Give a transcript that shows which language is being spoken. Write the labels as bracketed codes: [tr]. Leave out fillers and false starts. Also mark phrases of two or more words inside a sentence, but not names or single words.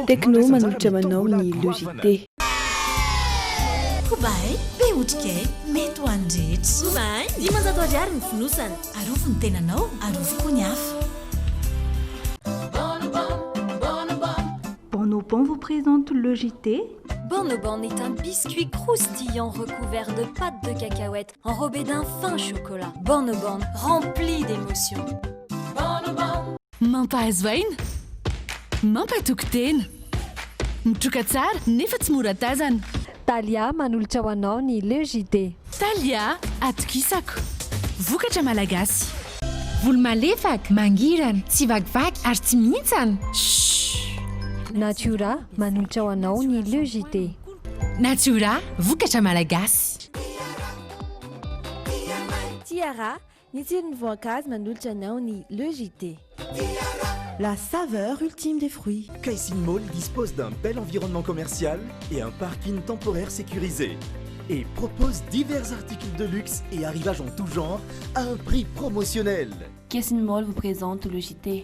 [mg] Tecno manolotra ho anao ny logité. Kobai, be otrikay, mety ho andretra. Kobai, 500 ariary ny fonosana. Arofo ny tenanao, arofo koa ny hafa. [fr] Bonobon vous présente le JT. Bonobon est un biscuit croustillant recouvert de pâte de cacahuète enrobé d'un fin chocolat. Bonobon, rempli d'émotions. [mg] Mampahazoaina, mampatokotena, mitroka tsara nefa tsy mora tazana. Talia manolotra ho anao ny le JT. Talia, atokisako. Vokatra malagasy. Volo malefaka, mangirana, tsy vakivaky ary tsy mihintsana. Natura manolotra ho anao ny le JT. Natura, vokatra malagasy. Tiara, ny tsiron'ny voankazo manolotra anao ny le JT. [fr] La saveur ultime des fruits. Caissing Mall dispose d'un bel environnement commercial et un parking temporaire sécurisé. Et propose divers articles de luxe et arrivages en tout genre à un prix promotionnel. Caissing Mall vous présente le JT.